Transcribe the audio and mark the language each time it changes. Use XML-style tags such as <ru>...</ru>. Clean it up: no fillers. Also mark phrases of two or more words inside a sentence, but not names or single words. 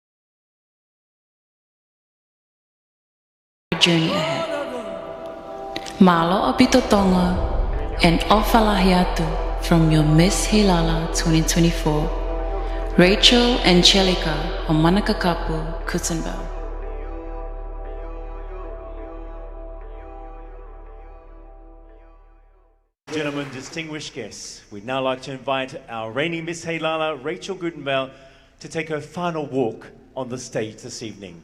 <en>Journey ahead.</en> <to>Malo apito Tonga</to> <en>and Ofalahiatu from your Miss Heilala 2024, Rachel Angelica Omanakakapu Kutsenbell. Gentlemen, distinguished guests, we'd now like to invite our reigning Miss Heilala, Rachel Gutenbell, to take her final walk on the stage this evening.</en>